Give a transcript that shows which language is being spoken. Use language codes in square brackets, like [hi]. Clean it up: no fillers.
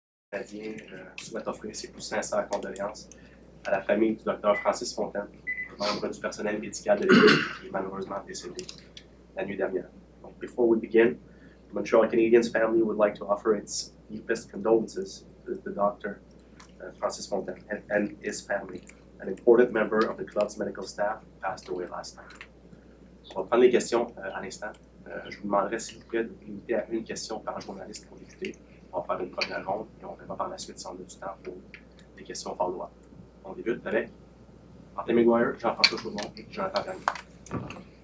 [fr] Canadien souhaite offrir ses plus sincères condoléances à la famille du Dr Francis Fontaine, membre du personnel médical de l'équipe qui est malheureusement décédé la nuit dernière. Donc, [en] before we begin, the Montreal Canadiens family would like to offer its deepest condolences to the Dr. Francis Fontaine and his family. An important member of the club's medical staff passed away last night. [fr] On va prendre les questions à l'instant. Je vous demanderai, s'il vous plaît, de vous limiter à une question par journaliste pour débuter. On va faire une première ronde et on verra par la suite si on a du temps pour des questions follow-up. On débute avec Martin McGuire, Jean-François Chaumont et Jonathan Gagnon.